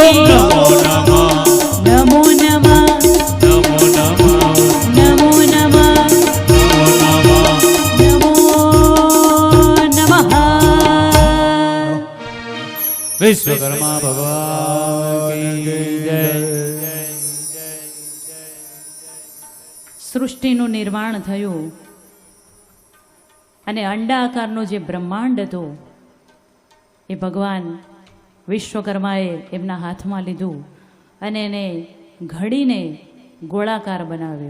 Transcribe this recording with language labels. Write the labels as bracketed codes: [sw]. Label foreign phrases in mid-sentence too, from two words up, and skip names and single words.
[sa] नमो नमः नमो नमः नमो नमः नमो नमः नमो नमः नमो नमः [hi] विश्वकर्मा भगवान की जय [gu] સૃષ્ટિનું નિર્માણ થયું અને અંડાકારનું જે બ્રહ્માંડ હતું એ ભગવાન વિશ્વકર્માએ એમના હાથમાં લીધું અને એને ઘડીને ગોળાકાર બનાવ્યો.